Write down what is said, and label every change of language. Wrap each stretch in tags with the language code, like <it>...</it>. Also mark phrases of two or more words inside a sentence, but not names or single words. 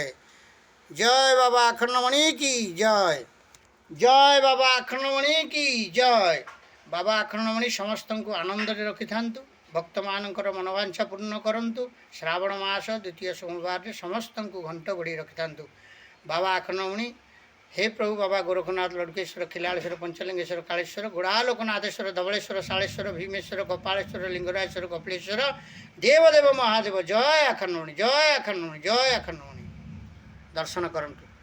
<or>ଜୟ ବାବା ଆଖଣ୍ଡଳମଣି କି ଜୟ। ଜୟ ବାବା ଆଖଣ୍ଡଳମଣି କି ଜୟ। ବାବା ଆଖଣ୍ଡଳମଣି ସମସ୍ତଙ୍କୁ ଆନନ୍ଦରେ ରଖିଥାନ୍ତୁ, ଭକ୍ତମାନଙ୍କର ମନୋବାଞ୍ଛା ପୂର୍ଣ୍ଣ କରନ୍ତୁ। ଶ୍ରାବଣ ମାସ ଦ୍ୱିତୀୟ ସୋମବାରରେ ସମସ୍ତଙ୍କୁ ଘଣ୍ଟ ଘୋଡ଼େଇ ରଖିଥାନ୍ତୁ। ବାବା ଆଖଣ୍ଡଳମଣି, हे प्रभु बाबा गोरखनाथ, लड़केश्वर, खिलाड़ेश्वर, पंचलिंगेश्वर, कालेश्वर, गुड़ालोकनाथेश्वर, धवलेश्वर, शालेश्वर, भीमेश्वर, कपालेश्वर, लिंगराजेश्वर, कपिलेश्वर, देवदेव महादेव जय आखण्डमणि, जय आखण्डमणि, जय आखण्डमणि। ଦର୍ଶନ କରନ୍ତୁ।</or>